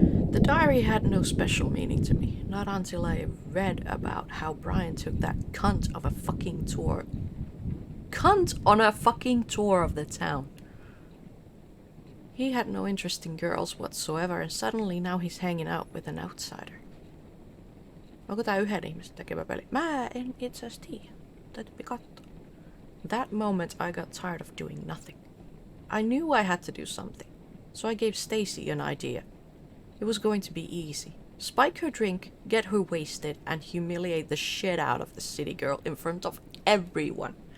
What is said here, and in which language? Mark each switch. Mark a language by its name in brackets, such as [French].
[English] The diary had no special meaning to me, not until I read about how Brian took that cunt of a fucking tour. Cunt on a fucking tour of the town. He had no interest in girls whatsoever, and suddenly now he's hanging out with an outsider. [Finnish] Onko tää yhden ihmisen tekemä peli? Mä en itse asiassa tiedä. Täytyypi katsoa. [English] That moment I got tired of doing nothing. I knew I had to do something, so I gave Stacy an idea. It was going to be easy. Spike her drink, get her wasted, and humiliate the shit out of the city girl in front of everyone.